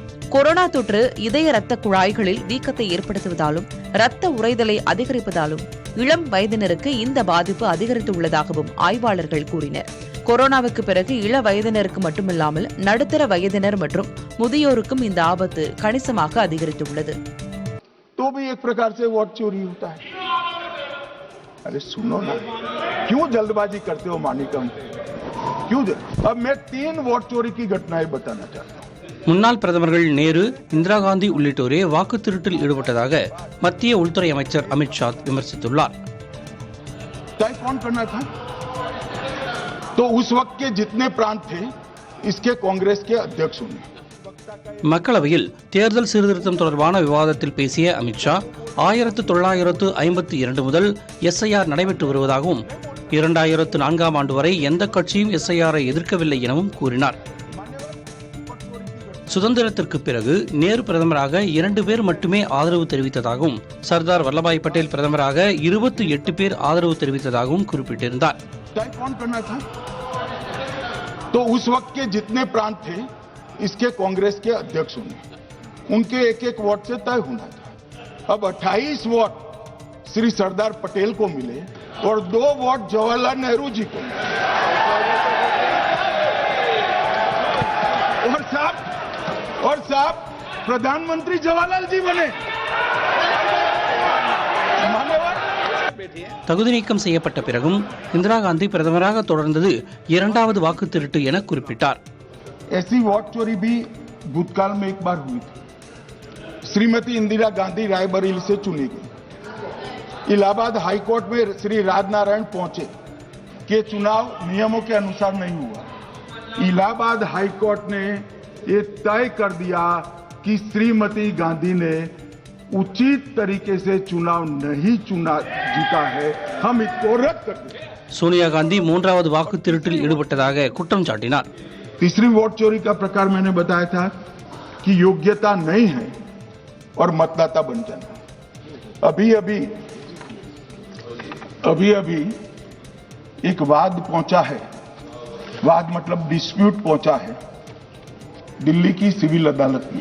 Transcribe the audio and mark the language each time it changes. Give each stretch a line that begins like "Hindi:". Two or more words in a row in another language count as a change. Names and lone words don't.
Tamil: கொரோனா தொற்று இதய இரத்த குழாய்களில் வீக்கத்தை ஏற்படுத்துவதாலும், இரத்த உறைதலை அதிகரிப்பதாலும் இளம் வயதினருக்கு இந்த பாதிப்பு அதிகரித்துள்ளதாகவும் ஆய்வாளர்கள் கூறினர். கொரோனாவுக்கு பிறகு இள வயதினருக்கு மட்டுமில்லாமல் நடுத்தர வயதினர் மற்றும் முதியோருக்கும் இந்த ஆபத்து கணிசமாக அதிகரித்துள்ளது.
Hindi: अरे सुनो ना, क्यों जल्दबाजी करते हो मानिकम? क्यों? अब मैं 3 वोट चोरी की घटनाएं बताना चाहता हूं.
Tamil: முன்னாள் பிரதமர்கள் நேரு, இந்திரா காந்தி உள்ளிட்டோரே வாக்கு திருட்டில் ஈடுபட்டதாக மத்திய உள்துறை அமைச்சர் அமித்ஷா விமர்சித்துள்ளார்.
Hindi: तो उस वक्त के जितने प्रांत थे, इसके कांग्रेस के अध्यक्ष होंगे.
Tamil: மக்களவையில் தேர்தல் சீர்திருத்தம் தொடர்பான விவாதத்தில் பேசிய அமித்ஷா 1952 முதல் எஸ்ஐஆர் நடைபெற்று வருவதாகவும் 2004ஆம் ஆண்டு வரை எந்த கட்சியும் எஸ்ஐஆரை எதிர்க்கவில்லை எனவும் கூறினார். சுதந்திரத்திற்கு பிறகு நேரு பிரதமராக 2 பேர் மட்டுமே ஆதரவு தெரிவித்ததாகவும் சர்தார் வல்லபாய் பட்டேல் பிரதமராக 28 பேர் ஆதரவு தெரிவித்ததாகவும் குறிப்பிட்டிருந்தார்.
Hindi: तो उस वक्त के जितने प्रांत थे इसके कांग्रेस के अध्यक्ष होंगे, उनके एक वोट से तय होना था. अब 28 वोट श्री सरदार पटेल को मिले और 2 वोट जवाहरलाल नेहरू जी को मिले. और साहब प्रधानमंत्री जवाहरलाल जी बने.
Tamil: தகுதி நீக்கம் செய்யப்பட்ட பிறகும் இந்திரா காந்தி பிரதமராக தொடர்ந்தது 2வது வாக்கு திருட்டு என குறிப்பிட்டார்.
Hindi: ऐसी वोट चोरी भी भूतकाल में एक बार हुई थी. श्रीमती इंदिरा गांधी रायबरेली से चुनी गई. इलाहाबाद हाईकोर्ट में श्री राजनारायण पहुंचे कि चुनाव नियमों के अनुसार नहीं हुआ. इलाहाबाद हाईकोर्ट ने ये तय कर दिया कि श्रीमती गांधी ने उचित तरीके से चुनाव नहीं जीता है, हम इसको रद्द कर दें.
Tamil: சோனியா காந்தி 3வது வாக்கு திருட்டில் ஈடுபட்டதாக குற்றம் சாட்டினார்.
Hindi: तीसरी वोट चोरी का प्रकार मैंने बताया था कि योग्यता नहीं है और मतदाता बन जाना. अभी एक वाद पहुंचा है. वाद मतलब डिस्प्यूट पहुंचा है दिल्ली की सिविल अदालत में.